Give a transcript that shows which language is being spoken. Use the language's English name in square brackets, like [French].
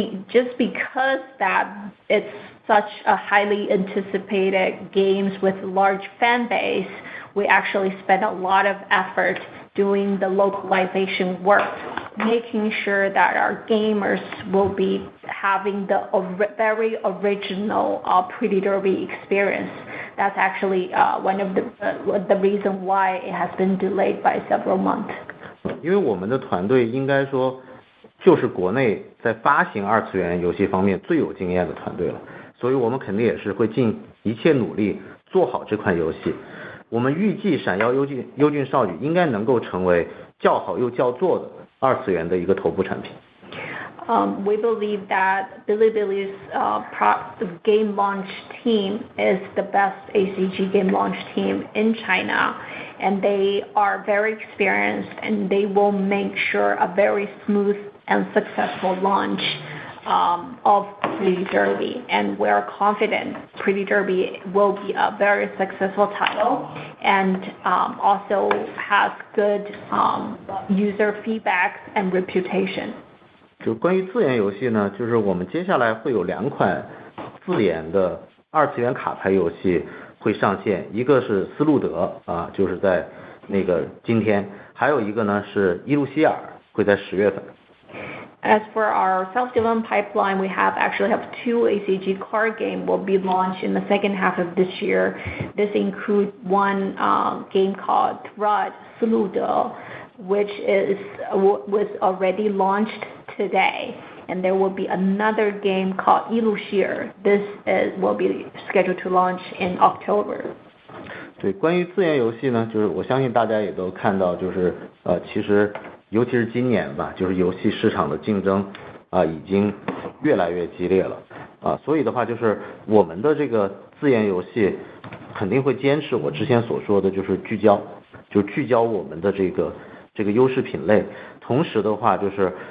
[English] Just because that it's such a highly anticipated games with large fan base, we actually spend a lot of effort doing the localization work, making sure that our gamers will be having the very original Pretty Derby experience. That's actually one of the reason why it has been delayed by several months. [Chinese] 因为我们的团队应该说就是国内在发行二次元游戏方面最有经验的团队了，所以我们肯定也是会尽一切努力做好这款游戏。我们预计闪耀优俊少女应该能够成为较好又较做的二次元的一个头部产品。 [English] We believe that Bilibili's game launch team is the best ACG game launch team in China, and they are very experienced, and they will make sure a very smooth and successful launch of Pretty Derby, and we're confident Pretty Derby will be a very successful title and also has good user feedback and reputation. [Chinese] 就关于自研游戏呢，就是我们接下来会有2款自研的二次元卡牌游戏会上线，一个是斯路德啊，就是在那个今天，还有一个呢是伊露希尔，会在10月份。 [English] As for our self-development pipeline, we actually have 2 ACG card game will be launched in the second half of this year. This includes one game called Thread Sludo, which was already launched today, and there will be another game called Ilushir. This will be scheduled to launch in October. [Chinese] 对，关于自研游戏呢，就是我相信大家也都看到，就是其实尤其是今年吧，就是游戏市场的竞争已经越来越激烈了所以的话就是我们的这个自研游戏肯定会坚持我之前所说的，就是聚焦我们的这个优势品类，同时的话就是